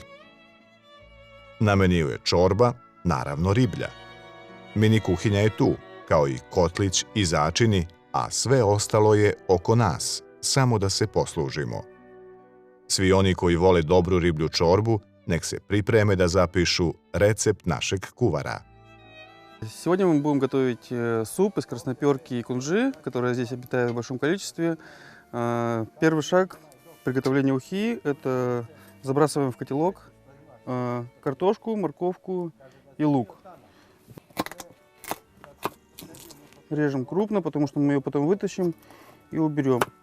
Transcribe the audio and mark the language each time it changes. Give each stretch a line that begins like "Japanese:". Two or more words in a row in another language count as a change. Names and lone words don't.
Serbian: Na meniju je čorba, naravno riblja. Mini kuhinja je tu, kao i kotlić i začini, a sve ostalo je oko nas, samo da se poslužimo. Svi oni koji vole dobru riblju čorbu, nek se pripreme da zapišu recept našeg kuvara.
Russian: Сегодня мы будем готовить суп из красноперки и кунжи, которые здесь обитают в большом количестве. Первый шаг приготовления ухи – это забрасываем в котелок картошку, морковку и лук. Режем крупно, потому что мы ее потом вытащим и уберем.